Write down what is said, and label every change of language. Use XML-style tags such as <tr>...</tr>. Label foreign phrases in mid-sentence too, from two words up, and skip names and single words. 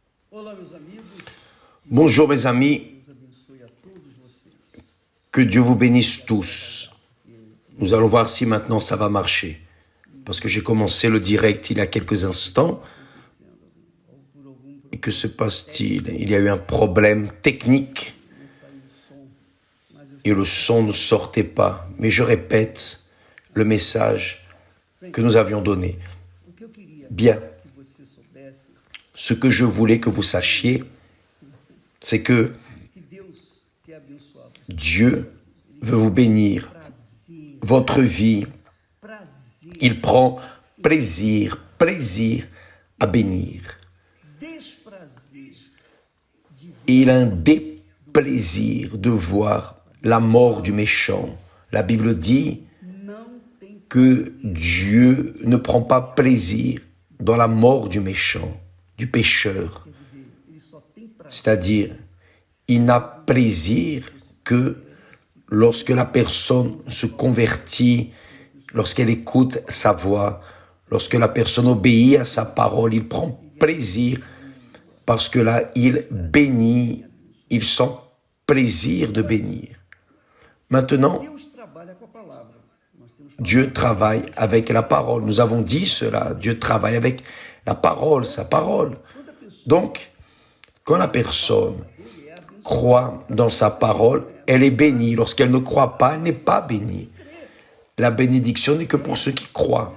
<pt>Olá, meus amigos.</pt> <fr>Bonjour mes amis,</fr> <pt>Deus abençoe a todos vocês.</pt> <fr>que Dieu vous bénisse tous. Nous allons voir si maintenant ça va marcher. Parce que j'ai commencé le direct il y a quelques instants.</fr> <pt>Por algum</pt> <fr>Et que se passe-t-il? Il y a eu un problème technique</fr> <pt>não saiu o som, mas eu</pt> <fr>et le son ne sortait pas. Mais je répète le message que nous avions donné.</fr> <pt>o que eu queria</pt> <fr>Bien,</fr> <pt>que você soubesse</pt> <fr>ce que je voulais que vous sachiez, c'est que</fr> <pt>que Deus quer abençoar você.</pt> <fr>Dieu veut vous bénir</fr> <pt>Prazer,</pt> <fr>votre vie.</fr> <pt>prazer,</pt> <fr>Il prend plaisir à bénir.</fr> <pt>desprazer de ver</pt> <fr>Et il a un déplaisir de voir la mort du méchant. La Bible dit</fr> <pt>não tem</pt> <fr>que Dieu ne prend pas plaisir dans la mort du méchant, du pécheur.</fr> <pt>quer dizer, ele só tem prazer</pt> <fr>C'est-à-dire, il n'a plaisir que lorsque la personne se convertit, lorsqu'elle écoute sa voix, lorsque la personne obéit à sa parole, il prend plaisir parce que là, il bénit, il sent plaisir de bénir. Maintenant,</fr> <pt>Deus trabalha com a palavra. Nós temos</pt> <fr>Dieu travaille avec la parole. Nous avons dit cela, Dieu travaille avec la parole, sa parole. Donc, quand la personne croit dans sa parole, elle est bénie. Lorsqu'elle ne croit pas, elle n'est pas bénie. La bénédiction n'est que pour ceux qui croient.</fr>